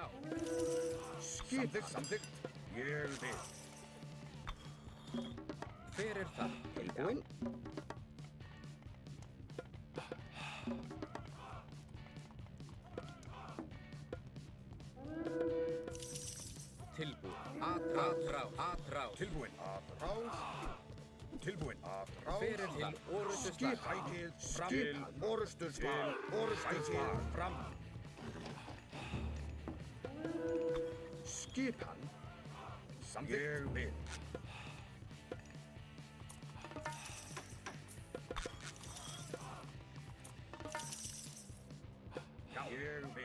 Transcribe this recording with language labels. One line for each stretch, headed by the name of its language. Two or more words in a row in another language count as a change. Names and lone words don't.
Icelandic: Samþykkt, samþykkt. Ég vil. Hver það? Tilbúin. Tilbúin. Atrás. Atrás. Tilbúin. Atrás. Tilbúin. Atrás. Hver til orustuslag. Sækið fram. Til orustuslag. Orustuslag. Fram. Skipan. Samþykkt. Ég vil. Já, ég vil.